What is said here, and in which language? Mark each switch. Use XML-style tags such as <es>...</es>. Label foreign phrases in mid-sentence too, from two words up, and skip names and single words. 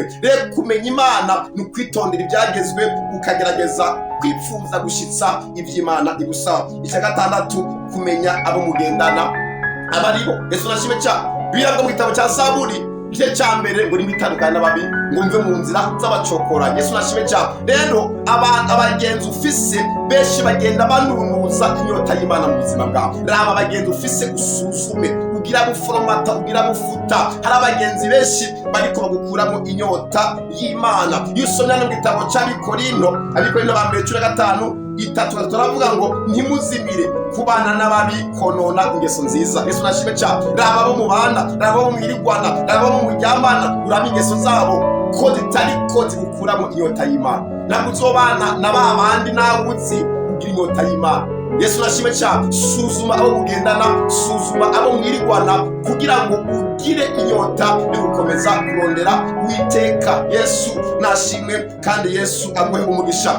<rn>Rero kumenya Imana ni ukwitondera ibyagezwe, ukagerageza kwipfuza gushitsa iby'Imana igusaba. Icya gatandatu, kumenya abo mugendana abaribo. Yesu nashime cyane. Birabwo mu gitabo cya Zaburi igice cya mbere ngo nimitandukanye n'ababi ngo mve mu nzira z'abacokora. Yesu nashime cyane. Rero abagenzi ufise benshi bagenda banunuza inyota y'Imana mu buzima bwawe. Raba abagenzi ufise usuzume, ugira guforomata, ugira gufuta. Hari abagenzi benshi bariko bagukuramo inyota y'Imana. Iyo usomye no mu gitabo cy'Abikorino ba mbere 15:3 turavuga ngo ntimuzimire kubana n'ababi konona ingeso nziza. Yesu nashime cyane. Raba abo mubana, raba abo mwirigwana, raba abo muryamana, uraba ingeso zabo ko zitari ko zigukuramo inyota y'Imana. Ntabwo uzobana na ba bandi nawe uzi ugira inyota y'Imana. Yesu nashime cyane. Suzuma abo mugendana, suzuma abo mwirigwana kugira ngo ugire inyota yo gukomeza kurondera Uwiteka. Yesu nashimwe kandi Yesu aguhe umugisha.</rn>